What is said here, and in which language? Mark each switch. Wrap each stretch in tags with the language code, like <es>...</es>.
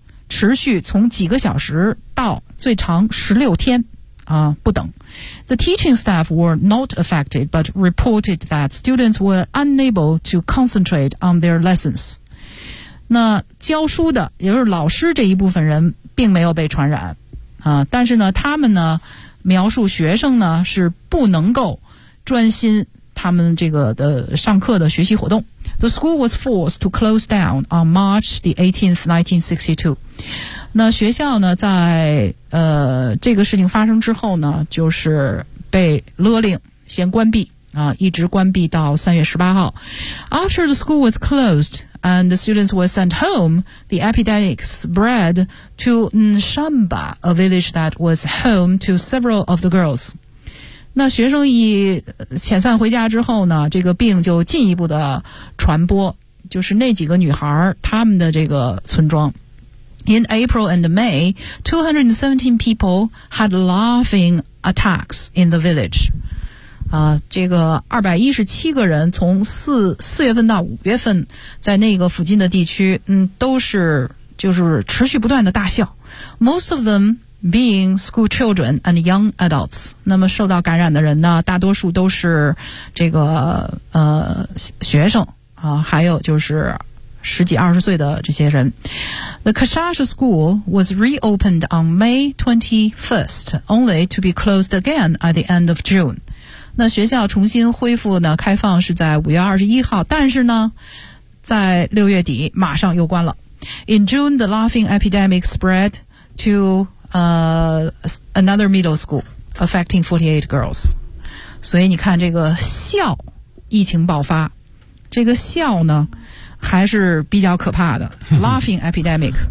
<zh>持续从几个小时到最长16天不等。</zh> <en>The teaching staff were not affected but reported that students were unable to concentrate on their lessons.</en> <zh>那教书的也就是老师这一部分人并没有被传染但是呢他们呢描述学生呢是不能够专心他们这个的上课的学习活动。</zh> <en>The school was forced to close down on March the 18th, 1962.</en> <zh>那学校呢在这个事情发生之后呢就是被勒令先关闭一直关闭到3月18号。</zh> <en>After the school was closed and the students were sent home, the epidemic spread to Nshamba, a village that was home to several of the girls.</en> <zh>那学生一遣散回家之后呢这个病就进一步的传播就是那几个女孩她们的这个村庄</zh> <en>In April and May 217 people had laughing attacks in the village</en> <zh>这个217个人从四月份到五月份在那个附近的地区都是就是持续不断的大笑</zh> <en>Most of themBeing school children and young adults.</en> <zh>那么受到感染的人呢大多数都是这个学生还有就是十几二十岁的这些人。</zh> <en>The Kashasha school was reopened on May 21st, only to be closed again at the end of June.</en> <zh>那学校重新恢复呢开放是在5月21号但是呢在6月底马上又关了。</zh> <en>In June, the laughing epidemic spread to... another middle school affecting 48 girls</en> <zh>所以你看这个笑疫情爆发这个笑呢还是比较可怕的</zh> <en>laughing epidemic</en>